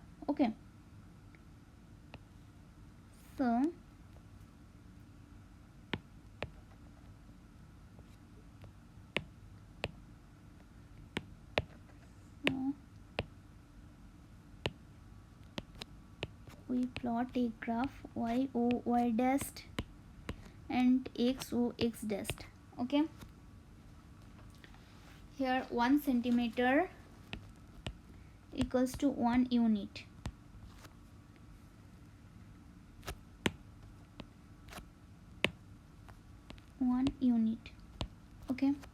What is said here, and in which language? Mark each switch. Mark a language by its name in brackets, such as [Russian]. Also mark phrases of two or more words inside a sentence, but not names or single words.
[English] Okay. So we plot a graph y o y dash and x o x dash. Okay. Here 1 centimeter equals to 1 unit. Okay.